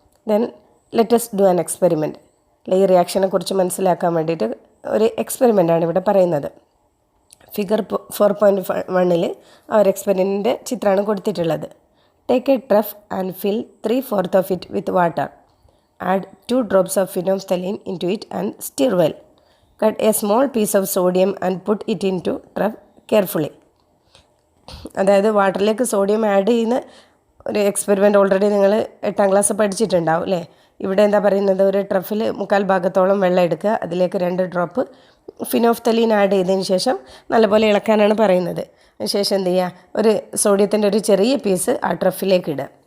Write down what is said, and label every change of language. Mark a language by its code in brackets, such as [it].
[en] Then let's do an experiment. [ml] ഈ റിയാക്ഷനെ കുറിച്ച് മനസ്സിലാക്കാൻ വേണ്ടിയിട്ട് ഒരു എക്സ്പെരിമെൻ്റാണ് ഇവിടെ പറയുന്നത്. ഫിഗർ 4.1 ആ ഒരു എക്സ്പെരിമെൻറ്റിൻ്റെ ചിത്രമാണ് കൊടുത്തിട്ടുള്ളത്. [en] Take a trough and fill 3/4 of it with water. Add 2 drops of phenolphthalein into it and stir well. Cut a small piece of sodium and put it into trough carefully. [ml] അതായത് വാട്ടറിലേക്ക് sodium add ചെയ്യുന്ന ഒരു experiment already നിങ്ങൾ 8ാം class പഠിച്ചിട്ടുണ്ടാവും അല്ലേ. ഇവിടെ എന്താ പറയുന്നത്, ഒരു truffle 1/4 ഭാഗത്തോളം വെള്ളം എടുക്കുക, അതിലേക്ക് 2 ഡ്രോപ്പ് ഫിനോഫ്തലീൻ ആഡ് ചെയ്തതിന് ശേഷം നല്ലപോലെ ഇളക്കാനാണ് പറയുന്നത്. അതിനുശേഷം എന്ത് ചെയ്യുക, ഒരു സോഡിയത്തിൻ്റെ ഒരു ചെറിയ പീസ് ആ ട്രഫിലേക്ക് ഇടുക.